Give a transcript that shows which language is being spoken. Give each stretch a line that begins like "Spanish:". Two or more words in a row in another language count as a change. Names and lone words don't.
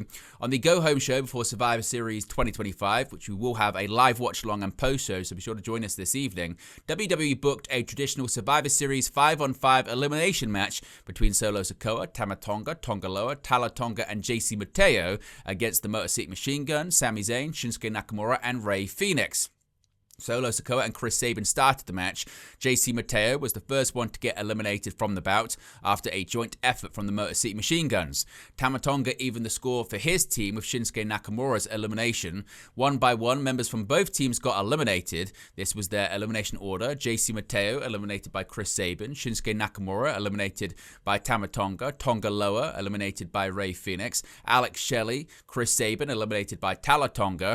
English: On the go-home show before Survivor Series 2025, which we will have a live watch-along and post-show, so be sure to join us this evening, WWE booked a traditional Survivor Series 5-on-5 elimination match between Solo Sikoa, Tama Tonga, Tonga Loa, Tala Tonga, and JC Mateo against the Motor City Machine Gun, Sami Zayn, Shinsuke Nakamura, and Rey Fenix. Solo Sikoa and Chris Sabin started the match. JC Mateo was the first one to get eliminated from the bout after a joint effort from the Motor City Machine Guns. Tama Tonga evened the score for his team with Shinsuke Nakamura's elimination. One by one, members from both teams got eliminated. This was their elimination order. JC Mateo eliminated by Chris Sabin. Shinsuke Nakamura eliminated by Tama Tonga. Tonga Loa eliminated by Rey Fenix. Alex Shelley, Chris Sabin eliminated by Tala Tonga.